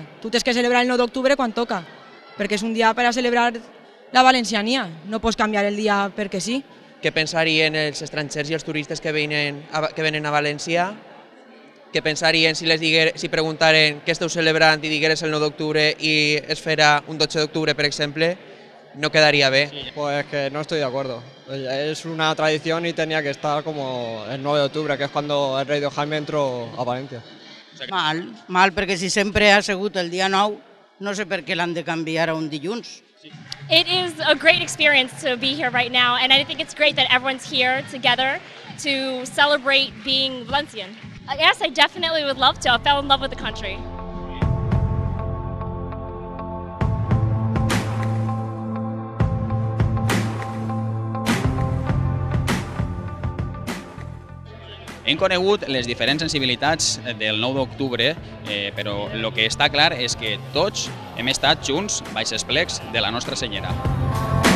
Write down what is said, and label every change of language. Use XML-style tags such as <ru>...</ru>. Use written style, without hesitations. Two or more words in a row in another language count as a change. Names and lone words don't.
<ca>Tu tens que celebrar el 9 d'octubre quan toca, perquè és un dia per a celebrar la valenciania, no pots canviar el dia perquè sí. Què pensarien els estrangers i els turistes que venen a València? Què pensarien si preguntaren què esteu celebrant i digueres el 9 d'octubre i es farà un 12 d'octubre, per exemple?</ca> <es>No quedaría bien. Pues que no estoy de acuerdo. Es una tradición y tenía que estar como el 9 de octubre, que es cuando el rei de Jaime entró a Valencia.</es> <ca>Mal, perquè si sempre ha sigut el dia 9, no sé per què l'han de canviar a un dilluns.</ca> <en>It is a great experience to be here right now, and I think it's great that everyone's here together to celebrate being Valencian. Yes, I definitely would love to. I fell in love with the country.</en> <ca>Hem conegut les diferents sensibilitats del 9 d'octubre, però el que està clar és que tots hem estat junts baix els plecs de la Nostra Senyera.</ca>